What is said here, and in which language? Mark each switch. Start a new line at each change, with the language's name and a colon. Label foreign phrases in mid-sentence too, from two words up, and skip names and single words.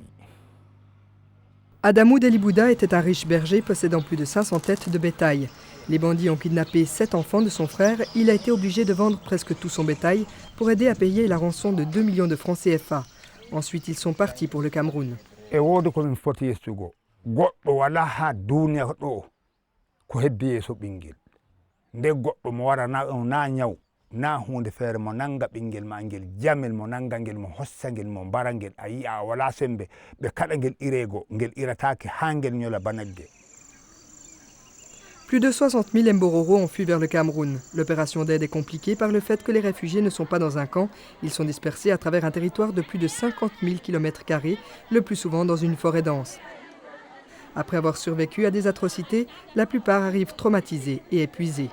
French: Adamou Delibouda était un riche berger possédant plus de 500 têtes de bétail. Les bandits ont kidnappé 7 enfants de son frère. Il a été obligé de vendre presque tout son bétail pour aider à payer la rançon de 2 millions de francs CFA. Ensuite, ils sont partis pour le Cameroun.
Fula: E woodi ko min foti yestugo goɗɗo wala ha duniya ɗo ko heddi yeeso ɓingel nde goɗɗo mo wara na ñaw na hunde feere mo nanga ɓingel ma ngel jamel mo nanga ngel mo hossa ngel mo mbara ngel a yi'a wala sembe ɓe kaɗa ngel irego ngel iratake ha ngel ñola banagge.
French: Plus de 60 000 Mbororo ont fui vers le Cameroun. L'opération d'aide est compliquée par le fait que les réfugiés ne sont pas dans un camp. Ils sont dispersés à travers un territoire de plus de 50 000 km², le plus souvent dans une forêt dense. Après avoir survécu à des atrocités, la plupart arrivent traumatisés et épuisés.